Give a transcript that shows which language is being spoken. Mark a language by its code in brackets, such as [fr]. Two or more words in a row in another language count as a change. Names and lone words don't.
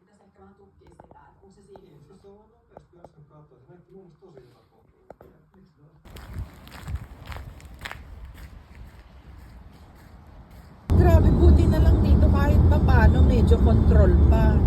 [fi] ehkä vähän tutkii sitä, että onko se siinä. Niin, siis se on nopeasti äsken katsoa. Se näytti mun mielestä tosi hyvä kohta. [tl] Grabe, buti na lang dito kahit pa paano medyo control pa.